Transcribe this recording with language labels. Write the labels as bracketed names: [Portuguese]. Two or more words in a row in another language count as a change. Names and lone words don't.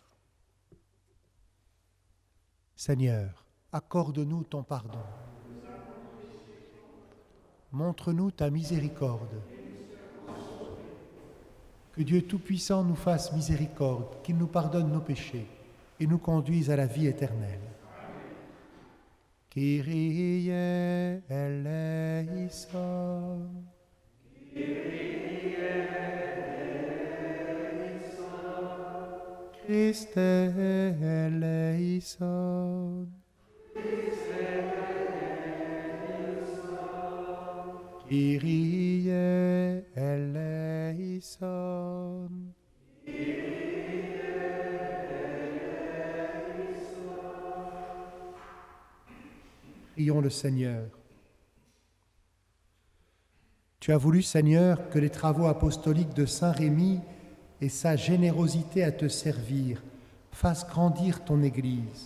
[French] Seigneur, accorde-nous ton pardon. Montre-nous ta miséricorde. Que Dieu Tout-Puissant nous fasse miséricorde, qu'il nous pardonne nos péchés et nous conduise à la vie éternelle. [Greek] Κύριε ἐλέησον. Κύριε ἐλέησον. Χριστὲ ἐλέησον. Χριστὲ ἐλέησον. Κύριε ἐλέησον. [French] Prions le Seigneur. Tu as voulu, Seigneur, que les travaux apostoliques de Saint Rémy et sa générosité à te servir fassent grandir ton Église.